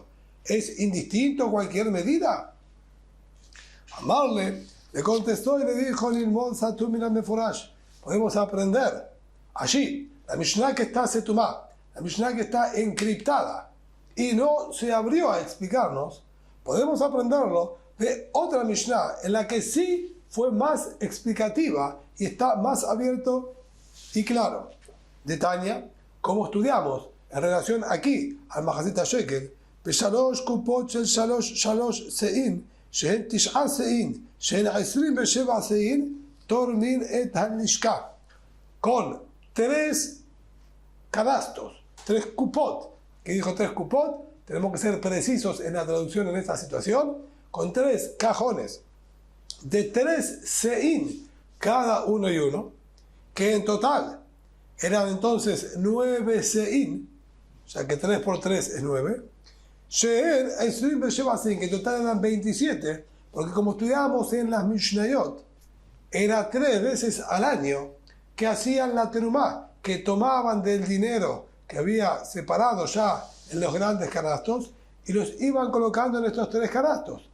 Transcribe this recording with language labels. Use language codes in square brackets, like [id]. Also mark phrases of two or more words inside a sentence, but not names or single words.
[es] ¿Es indistinto cualquier medida? Amarle le contestó y le dijo, podemos aprender allí, la Mishnah que está setumá, la Mishnah que está encriptada y no se abrió a explicarnos, podemos aprenderlo de otra Mishnah en la que sí fue más explicativa y está más abierto y claro. De Tania, como estudiamos en relación aquí al Mahazit HaShekel, [he] בשלוש קופות של שלוש שאים, שהן 9 שאים, שהן 27 שאים, תורמין את הלשכה. [es] Con 3 canastos, 3 cupot, que dijo 3 cupot, tenemos que ser precisos en la traducción en esta situación, con 3 cajones de 3 seín cada uno y uno, que en total eran entonces 9 seín, o sea que 3 por 3 es 9, que en total eran 27, porque como estudiamos en las Mishnayot, era 3 veces al año que hacían la terumá, que tomaban del dinero que había separado ya en los grandes canastos y los iban colocando en estos 3 canastos.